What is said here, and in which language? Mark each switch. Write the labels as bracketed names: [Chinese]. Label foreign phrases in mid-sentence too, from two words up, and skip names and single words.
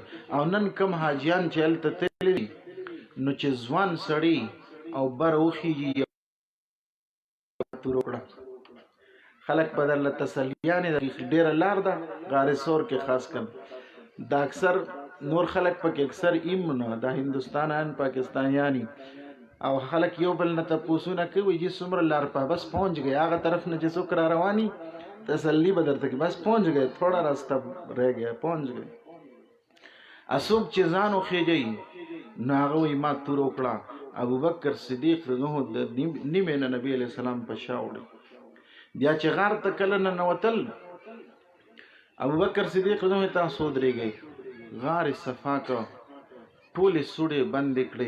[Pashto] او نن کم حاجیان چې هلته تللي دي نو چې ځوان سړي او بر وخیږي تور وکړه خلک به درله تسلیانې ډېره لار ده غار سور کې خاص کر دا اکثر نور خلک پکې اکثر ایم نه د هندوستانیان پاکستانیانی او خلک یو بل نه تپوسونه کوي چې څومره لار په [Urdu] بس پہنچ گئے [Pashto] هغه طرف نه چې څوک را رواني تسلی به درته کوي [Urdu] بس پہنچ گئے تھوڑا راستہ رہ گیا پہنچ گئے. [Pashto] اسوک چې ځان وخېږي نو هغه وایي ما تور وکړه. ابوبکر صدیق [Arabic] رضی الله عنه [Pashto] د نیمې نه نبي [Arabic] علیه السلام [Pashto] په شا وړي. بیا چې غار ته کله ننوتل ابوبکر صدیق [Arabic] رضی الله عنه [Pashto] تاسو ودرېږئ، غار صفا که ټولې سوړې بندې کړې.